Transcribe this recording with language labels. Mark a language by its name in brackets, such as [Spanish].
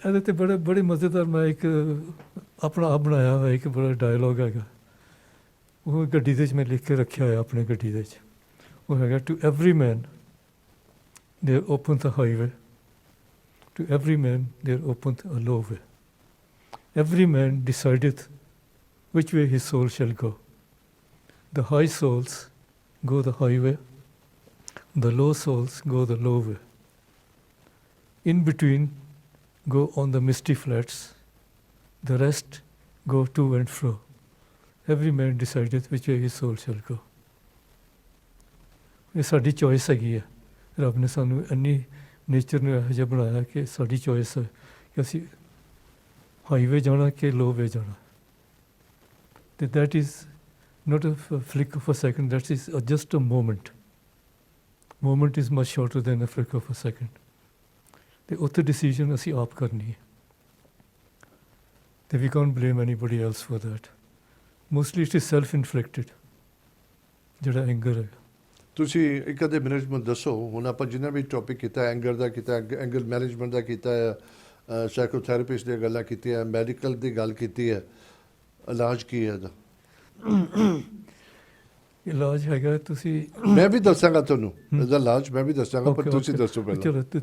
[Punjabi] ਇਹਦੇ ਤੇ ਬੜੇ ਮਜ਼ੇਦਾਰ ਮੈਂ ਇੱਕ ਆਪਣਾ ਆਪ ਬਣਾਇਆ ਹੋਇਆ ਇੱਕ ਬੜਾ ਡਾਇਲੋਗ ਹੈਗਾ, ਉਹ ਗੱਡੀ ਦੇ ਵਿੱਚ ਮੈਂ ਲਿਖ ਕੇ ਰੱਖਿਆ ਹੋਇਆ ਆਪਣੀ ਗੱਡੀ ਦੇ ਵਿੱਚ। ਉਹ ਹੈਗਾ, [English] To every man there open the highway, to every man there open a low way, every man decideth which way his soul shall go. The high souls go the highway, the low souls go the low way. In between go on the misty flats, the rest go to and fro. Every man decideth which way his soul shall go. [Punjabi] ਇਹ ਸਾਡੀ choice ਹੈਗੀ ਹੈ। ਰੱਬ ਨੇ ਸਾਨੂੰ ਇੰਨੀ nature ਨੂੰ ਇਹੋ ਜਿਹਾ ਬਣਾਇਆ ਕਿ ਸਾਡੀ ਚੋਇਸ ਹੈ ਕਿ ਅਸੀਂ ਹਾਈਵੇ ਜਾਣਾ ਕਿ ਲੋਵੇ ਜਾਣਾ। [English] ਤੇ that is not a flick of a second, that is just a moment. Moment is much shorter than a flick of a second. [Punjabi] ਤੇ ਉੱਥੇ ਡਿਸੀਜਨ ਅਸੀਂ ਆਪ ਕਰਨੀ ਹੈ। [English] ਤੇ we can't blame anybody else for that. Mostly it is self-inflicted, [Punjabi] ਜਿਹੜਾ anger ਹੈ। ਤੁਸੀਂ ਇੱਕ ਅੱਧੇ ਮਿੰਟ ਮੈਨੂੰ ਦੱਸੋ, ਹੁਣ ਆਪਾਂ ਜਿੰਨਾ ਵੀ ਟੌਪਿਕ ਕੀਤਾ, ਐਂਗਰ ਦਾ ਕੀਤਾ, ਐਂਗਰ ਮੈਨੇਜਮੈਂਟ ਦਾ ਕੀਤਾ ਹੈ, ਸਾਈਕੋਥੈਰੇਪਿਸਟ ਦੀਆਂ ਗੱਲਾਂ ਕੀਤੀਆਂ, ਮੈਡੀਕਲ ਦੀ ਗੱਲ ਕੀਤੀ ਹੈ, ਇਲਾਜ ਕੀ ਹੈ ਇਹਦਾ? ਇਲਾਜ ਹੈਗਾ, ਤੁਸੀਂ ਮੈਂ ਵੀ ਦੱਸਾਂਗਾ ਤੁਹਾਨੂੰ ਇਹਦਾ ਇਲਾਜ, ਮੈਂ ਵੀ ਦੱਸਾਂਗਾ, ਪਰ ਤੁਸੀਂ ਦੱਸੋ ਪਹਿਲਾਂ।